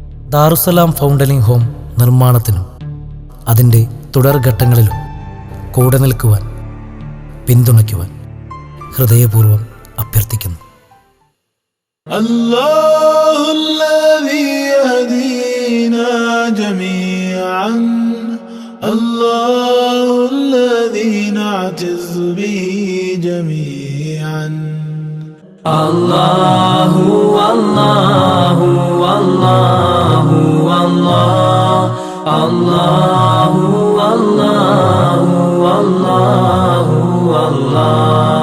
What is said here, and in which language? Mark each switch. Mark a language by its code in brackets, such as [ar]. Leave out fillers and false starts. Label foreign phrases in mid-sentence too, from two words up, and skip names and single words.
[ml] ദാറുസലാം ഫൗണ്ടലിംഗ് ഹോം നിർമ്മാണത്തിനും അതിൻ്റെ തുടർഘട്ടങ്ങളിലും കൂടെ നിൽക്കുവാൻ, പിന്തുണയ്ക്കുവാൻ ഹൃദയപൂർവ്വം അഭ്യർത്ഥിക്കുന്നു. [ar] الله الذي يهدينا جميعا، الله الذي نعتز به جميعا. الله والله والله والله الله والله والله والله